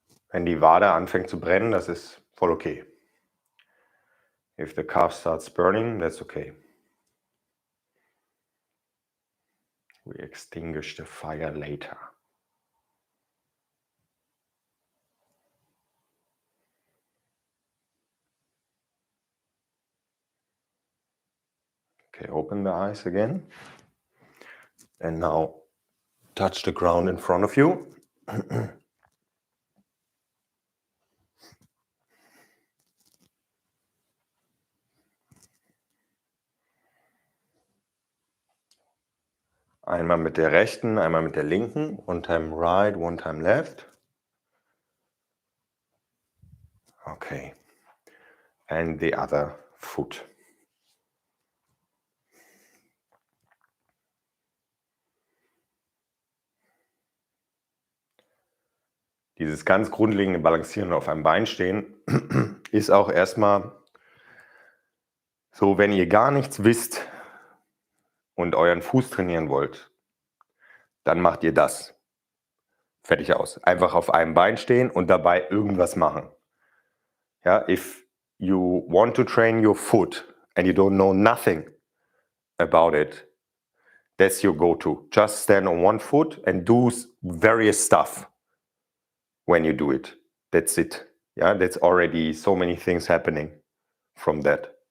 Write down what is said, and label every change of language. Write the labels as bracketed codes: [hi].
[de] Wenn die Wade anfängt zu brennen, das ist voll okay. [en] If the calf starts burning, that's okay. We extinguish the fire later. Okay, open the eyes again. And now touch the ground in front of you. [de] Einmal mit der rechten, einmal mit der linken. [en] One time right, one time left. Okay. And the other foot. [de] Dieses ganz grundlegende Balancieren auf einem Bein stehen ist auch erstmal so, wenn ihr gar nichts wisst und euren Fuß trainieren wollt, dann macht ihr das. Fertig aus. Einfach auf einem Bein stehen und dabei irgendwas machen. [en] Ja, if you want to train your foot and you don't know nothing about it, that's your go-to. Just stand on one foot and do various stuff when you do it. That's it. Yeah, that's already so many things happening from that.